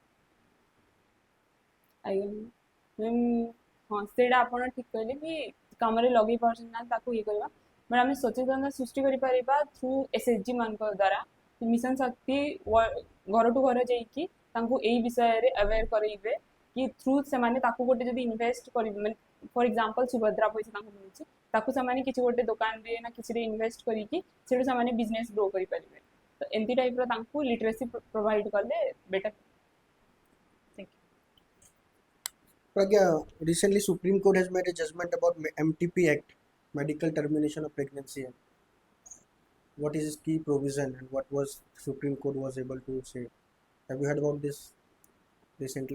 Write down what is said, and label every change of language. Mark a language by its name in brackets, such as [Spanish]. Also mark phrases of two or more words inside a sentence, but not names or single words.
[Odia] ଆଜ୍ଞା ମ୍ୟାମ୍ ହଁ ସେଇଟା ଆପଣ ଠିକ୍ କହିଲେ କି କାମରେ ଲଗେଇ ପାରୁଛନ୍ତି ନା ତାକୁ ଇଏ କରିବା ବଟ୍ ଆମେ ସଚେତନତା ସୃଷ୍ଟି କରିପାରିବା ଥ୍ରୁ SHG ମାନଙ୍କ ଦ୍ୱାରା ମିଶନ ଶକ୍ତି ଘରଠୁ ଘର ଯାଇକି ତାଙ୍କୁ ଏଇ ବିଷୟରେ ଆୱେର୍ କରେଇବେ କି ଥ୍ରୁ ସେମାନେ ତାକୁ ଗୋଟେ ଯଦି ଇନଭେଷ୍ଟ କରିବେ ମାନେ [English] for example [Odia] ସୁଭଦ୍ରା ପଇସା ତାଙ୍କୁ ମିଳୁଛି ତାକୁ ସେମାନେ କିଛି ଗୋଟେ ଦୋକାନରେ ନା କିଛିରେ ଇନଭେଷ୍ଟ କରିକି ସେଠୁ ସେମାନେ [English] business grow [Odia] କରିପାରିବେ ତ ଏମିତି ଟାଇପ୍ର ତାଙ୍କୁ [English] literacy provide [Odia] କଲେ ବେଟର୍। [English] Pragya, recently Supreme Court has made a judgment about MTP Act, Medical Termination of Pregnancy Act. What is its key provision and what was Supreme Court was able to say? Have you heard about this recently?